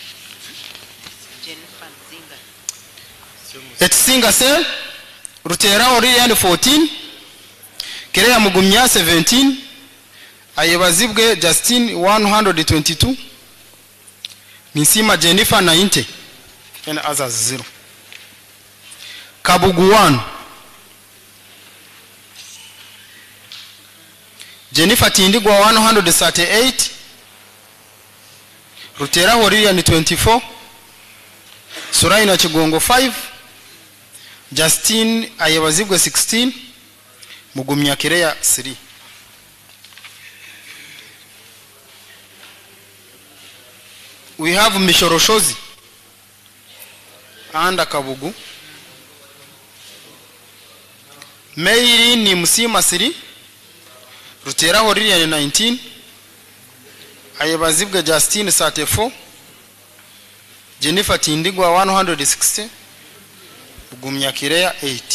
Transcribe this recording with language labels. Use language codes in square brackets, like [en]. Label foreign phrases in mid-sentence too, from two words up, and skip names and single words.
[en] Echisinga cell Rutera Horirian 14. Kirea Mugumya 17. Ayebazibwe Justine 122. Nisima Jennifer 90. And others 0. Kabugu 1. Jennifer Tindigwa 138. Rutera Horirian 24. Sorai na Chigongo 5. Justin ayebazibwe 16 mugumya Kereya 3. We have Mishoroshozi and Kabugu. Meiri ni Musima 3 Ruteraho Lilian 19 ayebazibwe Justin 34 Jennifer Tindigwa 160 mugumya Kereya 8.